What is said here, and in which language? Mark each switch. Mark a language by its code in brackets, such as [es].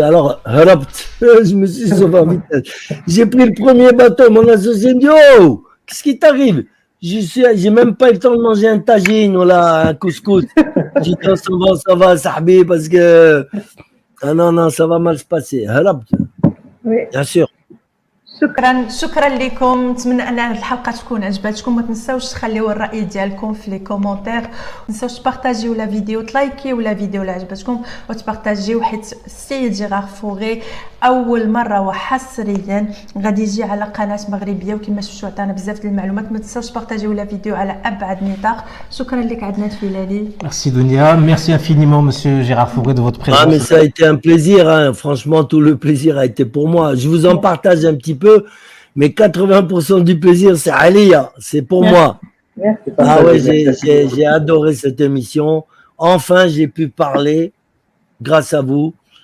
[fr] Alors, je me suis sauvé en vitesse. J'ai pris le premier bateau. Mon associé me dit, oh, qu'est-ce qui t'arrive? J'ai même pas eu le temps de manger un tagine ou là, un couscous. J'ai dit, oh, ça va, sahbi, parce que, non, ça va mal se passer. Oui. Bien sûr. [ar] شكرا لكم. نتمنى ان هذه الحلقه تكون عجبتكم. ما تنساوش تخليو الراي ديالكم في لي كومونتير. ما تنساوش تبارطاجيو لا فيديو، تلايكيو لا فيديو اللي عجبتكم وتبارطاجيو، حيت السيد جيرار فوغي اول مره وحصريا غادي يجي على قناه مغربيه، وكما شفتوا عطانا بزاف ديال المعلومات. ما تنساوش تبارطاجيو لا فيديو على ابعد نطاق. شكرا لك عدنان فيلالي. [fr] Merci Dunia, merci infiniment monsieur Gérard Fauré de votre présence. Ah, mais ça a été un plaisir, hein. Franchement, tout le plaisir a été pour moi. Je vous en partage un petit peu, mais 80% du plaisir, c'est Alia, c'est pour moi. Merci. Ah ouais, j'ai adoré cette émission. Enfin, j'ai pu parler, grâce à vous.